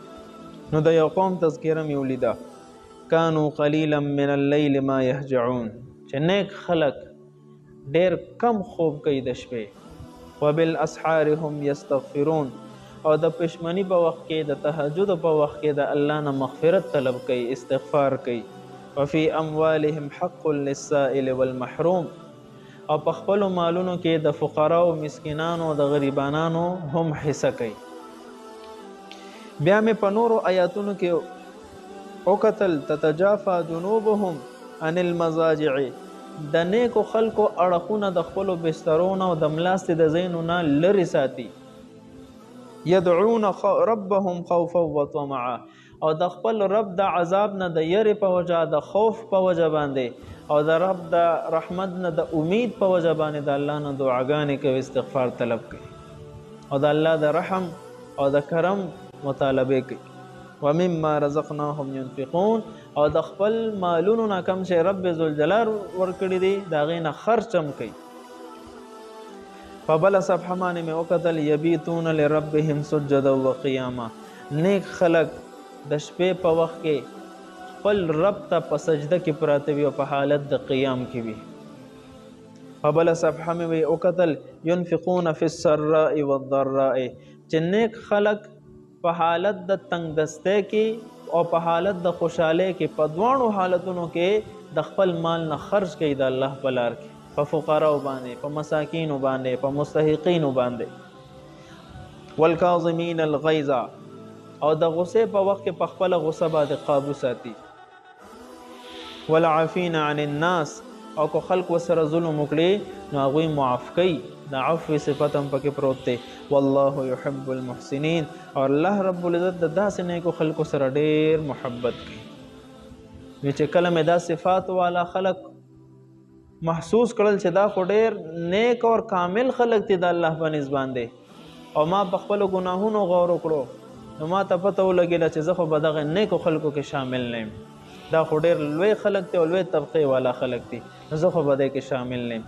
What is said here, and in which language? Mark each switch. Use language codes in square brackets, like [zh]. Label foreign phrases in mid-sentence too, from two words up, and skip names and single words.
[ps] نو د یو قوم تذکره مې ولیده، [ar] کانو قلیلا من اللیل ما یهجعون، [ps] چې نیک خلق ډېر کم خوب کوي د شپې، [ar] وبالاسحار هم یستغفرون، [ps] او د پښمنی په وخت کې د تهجد په وخت کې د الله نه مغفرت طلب کوي، استغفار کوي. [ar] وفي اموالهم حق للسائل والمحروم، [ps] او په خپلو مالونو کې د فقراو مسکینانو د غریبانانو هم حصه کوي. بیا مې په نورو آیاتونو کې وکتل، [ar] تتجافا جنوبهم عن المضاجع، [ps] د نیکو خلکو اړخونه د خپلو بسترونو او د ملاستې د ځایونو نه لرې ساتي. [ar] یدعون ربهم خوفا وطمعا، [ps] او د خپل رب د عذاب نه د یری په وجه، د خوف په وجه باندې، او د رب د رحمت نه د امید په وجه باندې د الله نه دعاګانې کوي، استغفار طلب کوي، او د الله د رحم او د کرم مطالبه کوي. [ar] ومما رزقناهم ينفقون، [ps] او د خپل مالونو نه کم چې رب ذوالجلال ورکړي دي د هغې نه خرچ هم کوي. په بله صفحه باندې مې وکتل، [ar] یبیتون لربهم سجدا وقیاما، [ps] نیک خلق د شپې په وخت کې خپل رب ته په سجده کې پراته وي او په حالت د قیام کې وي. په بله صفحه مې وکتل، [ar] ینفقون فی السراء والضراء، [ps] چې نیک خلق په حالت د تنگ دستی کې او په حالت د خوشحالی کې، په دواړو حالتونو کې د خپل مال نه خرج کوي د الله په لار کې، په فقراو باندې، په مساکینو باندې، په مستحقینو باندې. [ar] والکاظمین الغیظ، [ps] او د غصې په وخت کې په خپله غصه باندې قابو ساتي. [ar] والعافین عن الناس، [ps] او که خلق ورسره ظلم وکړي نو هغوی معاف کوي، د عفو صفت هم پکې پروت دی. [ar] والله یحب المحسنین، [ps] او الله رب العزت د داسې نیکو خلکو سره ډېر محبت کوي. چې کله مې دا صفات والا خلق محسوس کړل چې دا خو ډېر نیک اور کامل خلق دي د الله په نسبت باندې، او ما په خپلو ګناهونو غور وکړو، نو ما ته پته ولګېده چې زه خو به دغه نیکو خلکو کې شامل نه یم، دا خو ډېر لوی خلق دی او لوی طبقې والا خلق دي، نو زه خو به دې کې شامل نه یم.